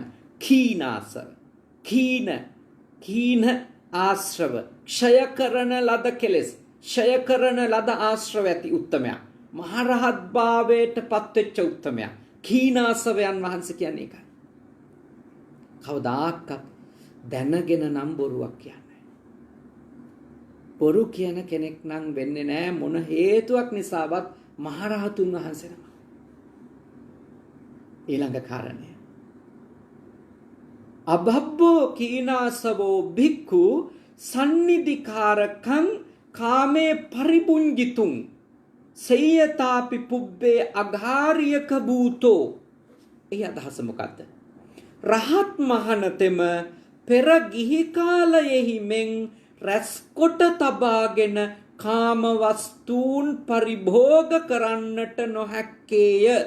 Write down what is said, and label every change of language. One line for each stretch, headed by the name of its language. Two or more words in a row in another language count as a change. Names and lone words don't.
Sinhala: කීනාසව කීන ආශ්‍රව ක්ෂය කරන ලද කෙලෙස් ක්ෂය කරන ලද ආශ්‍රව ඇති උත්තමයා මහරහත් භාවයට පත්වෙච්ච උත්තමයා කීනාසවයන් වහන්සේ කියන්නේ ඒකයි. කවදාකවත් දැනගෙන නම් බොරුවක් කියන්නේ. බොරු කියන කෙනෙක් නම් වෙන්නේ නැහැ මොන හේතුවක් නිසාවත් මහරහතුන් වහන්සේ නම. ඊළඟ කාරණය.
Pali: අබබ්බෝ කීනාසවෝ භික්ඛු සන්නිධිකාරකං කාමේ පරිබුංජිතුං සේයතාපි පුබ්බේ අඝාරියක භූතෝ.
Sinhala: එහි අදහස මොකද්ද? රහත් මහණතෙම පෙර ගිහි කාලයෙහි මෙන් රැස්කොට තබාගෙන කාම වස්තුන් පරිභෝග කරන්නට නොහැක්කේය.